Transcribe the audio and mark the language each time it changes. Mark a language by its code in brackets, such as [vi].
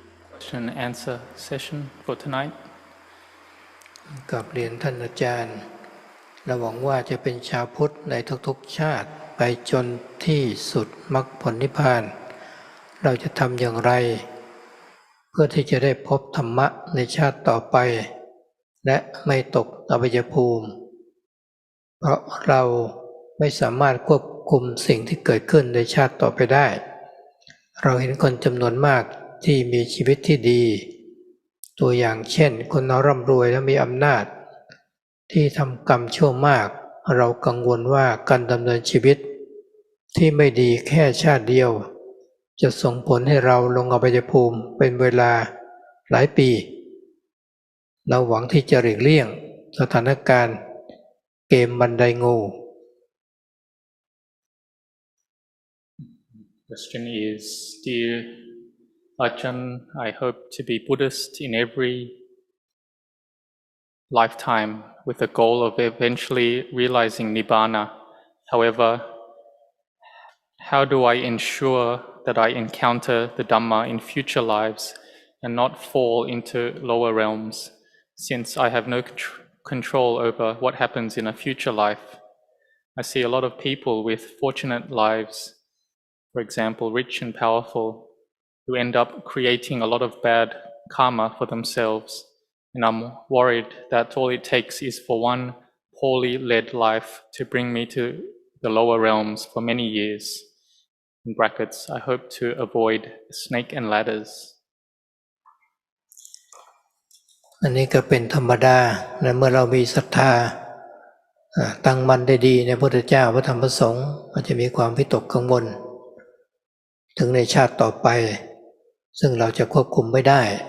[en] Question and answer session for tonight. [th] กับเรียนท่านอาจารย์เราหวังว่าจะเป็นชาวพุทธในทุกๆชาติไปจนที่สุดมรรคผลนิพพานเราจะทำอย่างไรเพื่อที่จะได้พบธรรมะในชาติต่อไปและไม่ตกอบายภูมิ เพราะเราไม่สามารถควบคุมสิ่งที่เกิดขึ้นในชาติต่อไปได้เราเห็นคนจำนวนมากที่มีชีวิตที่ดี ตัวอย่างเช่นคนร่ำรวยและมีอำนาจที่ทำกรรมชั่วมากเรากังวลว่าการดำเนินชีวิตที่ไม่ดีแค่ชาติเดียวจะส่งผลให้เราลงอบายภูมิเป็นเวลาหลายปีเราหวังที่จะหลีกเลี่ยงสถานการณ์เกมบันไดงู [en] Question is, dear Ajahn, I hope to be Buddhist in every lifetime with the goal of eventually realizing Nibbana. However, how do I ensure that I encounter the Dhamma in future lives and not fall into lower realms, since I have no control over what happens in a future life? I see a lot of people with fortunate lives, for example, rich and powerful, who end up creating a lot of bad karma for themselves. And I'm worried that all it takes is for one poorly led life to bring me to the lower realms for many years. In brackets, I hope to avoid snake and ladders. [th] อันนี้ก็เป็นธรรมดาและเมื่อเรามีศรัทธาตั้งมั่นได้ดีในพระพุทธเจ้าพระธรรมพระสงฆ์ก็จะมีความวิตกกังวลถึงในชาติต่อไปซึ่งเราจะควบคุมไม่ได้